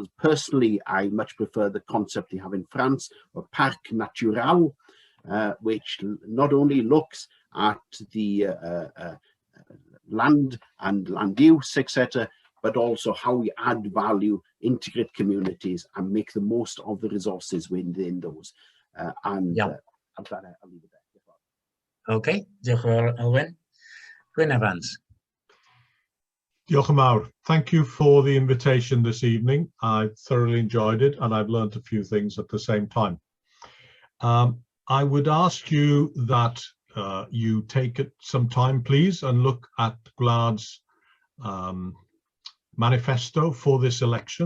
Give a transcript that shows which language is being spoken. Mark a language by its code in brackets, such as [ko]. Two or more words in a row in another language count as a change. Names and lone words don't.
[en] Personally, I much prefer the concept they have in France of Parc Natural, which not only looks at the land and land use, etc., but also how we add value, integrate communities, and make the most of the resources within those. I'll leave it there. [cy] Okay, diolch yn fawr, Elwyn. Gwyn Evans. Diolch yn fawr. [en] Thank you for the invitation this evening. I thoroughly enjoyed it, and I've learned a few things at the same time. I would ask you that you take some time, please, and look at Gwlad's manifesto for this election.